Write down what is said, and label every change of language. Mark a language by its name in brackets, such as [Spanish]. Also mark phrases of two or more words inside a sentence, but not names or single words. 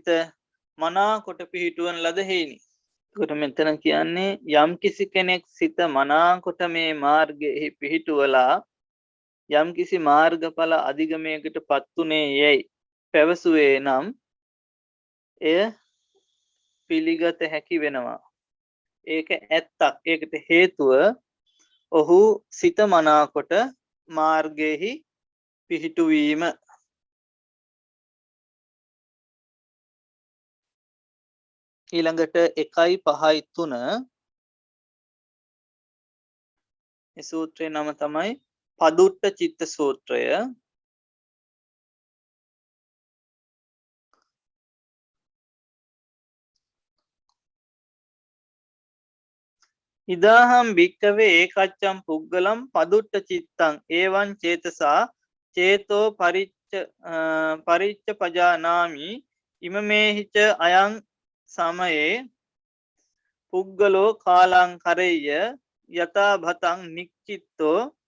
[Sinhala] මනා කොට පිහිටුවන ලද හේයිනි කොට මෙතන කියන්නේ යම් කිසි කෙනෙක් සිත මනා කොට මේ මාර්ගයේ පිහිටුවලා යම් කිසි මාර්ගඵල අධිගමයකට පත්ුනේ යයි පැවසුවේ නම් එය පිළිගත හැකි වෙනවා ඒක ඇත්තක් ඒකට හේතුව ඔහු සිත මනා කොට මාර්ගයේහි පිහිටුවීම ඊළඟට 1.5.3 මේ සූත්‍රයේ නම තමයි පදුට්ට චිත්ත සූත්‍රය [Pali] ඉදාහම් භික්කවේ ඒකච්චම් පුග්ගලම් පදුට්ට චිත්තං ඒවන් චේතසා චේතෝ පරිච්ච පජානාමි ඉමමේහිච අයං සමයේ පුග්ගලෝ කාලං කරෙය්‍ය යතා භතං නික්චිත්තෝ